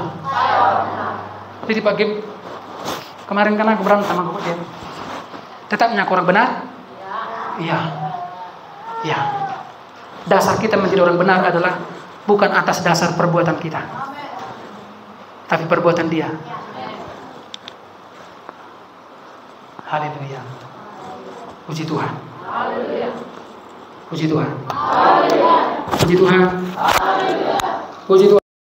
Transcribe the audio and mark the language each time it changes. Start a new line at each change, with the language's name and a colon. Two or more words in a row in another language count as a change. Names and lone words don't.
Indonesian: Jadi Pak Gim, kemarin kan aku berantem sama dia. Tetap mengaku orang benar? Iya. Iya. Dasar kita menjadi orang benar adalah bukan atas dasar perbuatan kita, tapi perbuatan Dia. Haleluya. Puji Tuhan. Puji Tuhan. Puji Tuhan. Puji Tuhan.